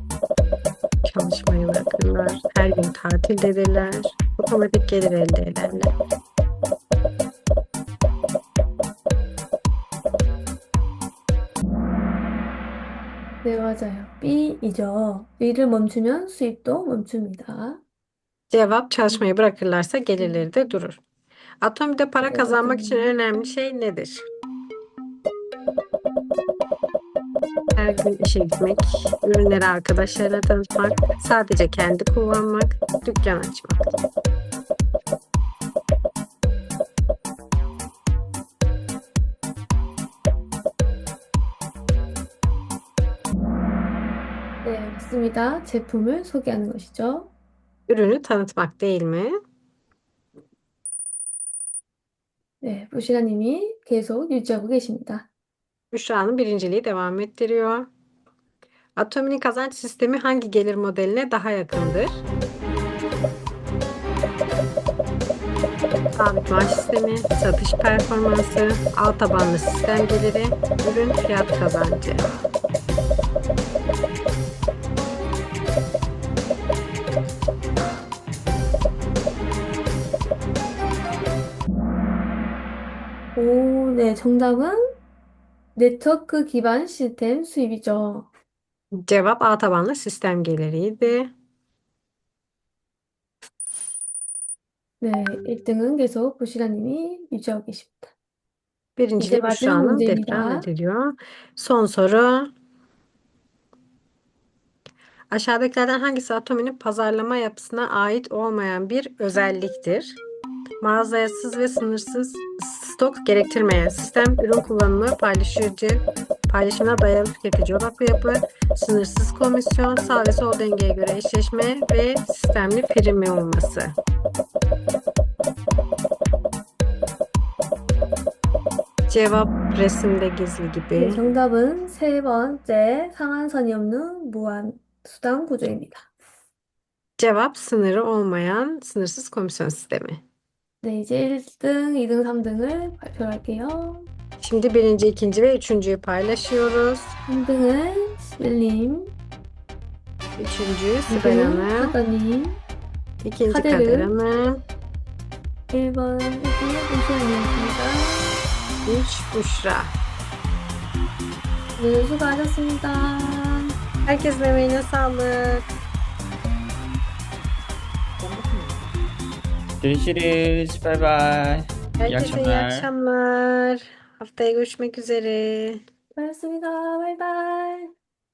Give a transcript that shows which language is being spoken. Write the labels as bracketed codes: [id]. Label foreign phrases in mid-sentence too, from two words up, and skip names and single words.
[tr] Çalışmayı bırakırlar. Her gün tatildedirler. Otomatik gelir elde ederler. [ko] 네, 맞아요. B이죠. 일을 멈추면 수입도 멈춥니다. [tr] Cevap çalışmayı bırakırlarsa gelirleri de durur. Atomide para Evet, kazanmak için en bakalım. önemli şey nedir? Her gün işe gitmek, ürünleri arkadaşlarına tanıtmak, sadece kendi kullanmak, dükkan açmak. [ko] 네, 맞습니다. 제품을 소개하는 것이죠. [tr] Ürünü tanıtmak değil mi? [ko] 네, 부시라님이 계속 유지하고 계십니다. [tr] Büşra'nın birinciliği devam ettiriyor. Atomi'nin kazanç sistemi hangi gelir modeline daha yakındır? Sabit maaş sistemi, satış performansı, alt tabanlı sistem geliri, ürün fiyat kazancı. [ko] 오, 네, 정답은 네트워크 기반 시스템 수입이죠. [tr] Cevap A tabanlı sistem geliriydi. [ko] 네, 1등은 계속 부시라님이 유지하고 계십니다. [tr] Birinciliği [ko] 마지막 [tr] Büşra'nın devam [ko] 문제입니다. [tr] ediliyor. Son soru. Aşağıdakilerden hangisi Atomi'nin pazarlama yapısına ait olmayan bir özelliktir? Mağazayasız ve sınırsız stok gerektirmeyen sistem, ürün kullanımı, paylaşımına dayalı tüketici odaklı yapı, sınırsız komisyon, sağ ve sol dengeye göre eşleşme ve sistemli primi olması. Cevap resimde gizli [ko] 네, [tr] gibi. [ko] 정답은 세 번째 상한선이 없는 무한 수당 구조입니다. [tr] Cevap sınırı olmayan sınırsız komisyon sistemi. [ko] 네, 이제 1등, 2등, 3등을 발표할게요. [tr] Şimdi birinci, ikinci ve üçüncüyü paylaşıyoruz. [ko] 3등은 시벨님, [tr] Üçüncü Sibel [ko] 2등은 [tr] Hanım, [ko] 카더님, [tr] ikinci Kader Kader Hanım. Hanım, [ko] 1번 1등은 오시연이었습니다. [tr] üç Büşra. [ko] 네, 수고하셨습니다. [tr] Herkesin emeğine sağlık. Görüşürüz. Bay bay. İyi Herkese iyi akşamlar. akşamlar. Haftaya görüşmek üzere. [ko] 고맙습니다. 바이바이.